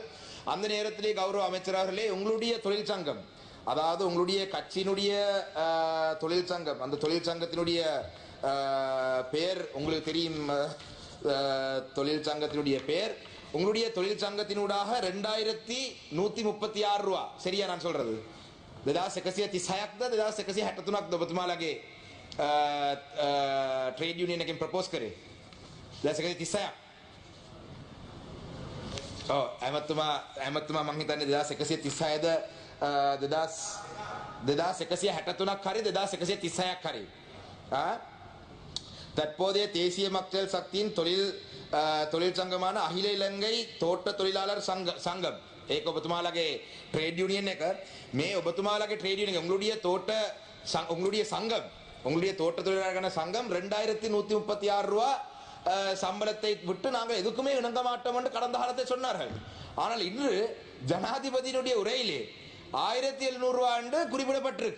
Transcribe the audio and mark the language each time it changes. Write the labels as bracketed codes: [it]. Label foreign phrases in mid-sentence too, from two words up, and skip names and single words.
[ta] அந்த நேரத்திலே கௌரவ அமைச்சர் அவர்களே, உங்களுடைய தொழிற்சங்கம், அதாவது உங்களுடைய கட்சியினுடைய தொழிற்சங்கம், அந்த தொழிற்சங்கத்தினுடைய பெயர் உங்களுக்கு தெரியும், தொழிற்சங்கத்தினுடைய பெயர், உங்களுடைய தொழிற்சங்கத்தினூடாக 2136 ரூபா, சரியா நான் சொல்றது? [si] 2136ද 2163ක්ද ඔබතුමාලගේ [en] trade union [si] එකෙන් ප්‍රපෝස් කරේ? 2136ක්. ඔව්, ඇමතුමා මං හිතන්නේ 2136ද 2163ක් හරි 2136ක් හරි. [ta] தற்போதைய தேசிய மக்கள் சக்தியின் தொழிற்சங்கமான அகில இலங்கை தோட்ட தொழிலாளர் சங்கம், [si] ඒක ඔබතුමාලගේ [en] trade union [si] එක, මේ ඔබතුමාලගේ [en] trade union [ta] உங்களுடைய சங்கம், உங்களுடைய தோட்ட தொழிலாளர்கள் சங்கம் 2136 ரூபா சம்பளத்தை விட்டு நாங்கள் எதுக்குமே இணங்க மாட்டோம் என்று கடந்த காலத்தை சொன்னார்கள். ஆனால் இன்று ஜனாதிபதியினுடைய உரையிலே 1700 ரூபா என்று குறிப்பிடப்பட்டிருக்கு.